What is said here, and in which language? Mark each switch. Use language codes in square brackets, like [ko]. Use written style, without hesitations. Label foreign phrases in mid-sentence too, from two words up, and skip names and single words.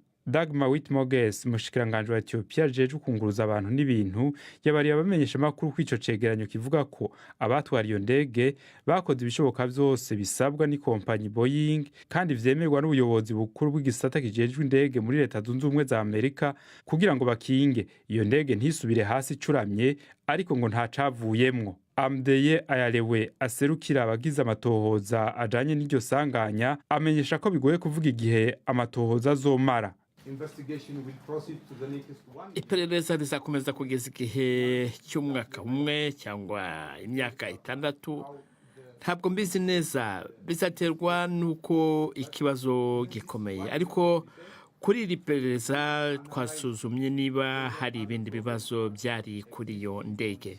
[rn] Dagmar Whitmoges, umushikiranganje wa Ethiopia ajejwe kunguruza abantu n'ibintu, yabariye abamenyesha makuru ko ico cegeranyo kivuga ko abatwara iyo ndege bakoze ibishoboka byose bisabwa ni kompanyi Boeing kandi vyemerwa n'ubuyobozi bukuru bw'igisata kijejwe indege muri Leta Zunze Ubumwe za Amerika kugira ngo bakinge iyo ndege ntisubire hasi icuramye, ariko ngo nta cavuyemwo. Amdeye Ayalewe aserukira abagize amatohoza ajanye n'iryo sanganya amenyesha ko bigoye kuvuga igihe amatohoza azomara. [rw] Iperereza rizakomeza kugeza igihe cy'umwaka umwe cyangwa imyaka 6. Ntabwo mbizi neza, bizaterwa nuko ikibazo gikomeye, ariko kuri iri perereza twasuzumye niba hari ibindi bibazo byari kuri iyo ndege.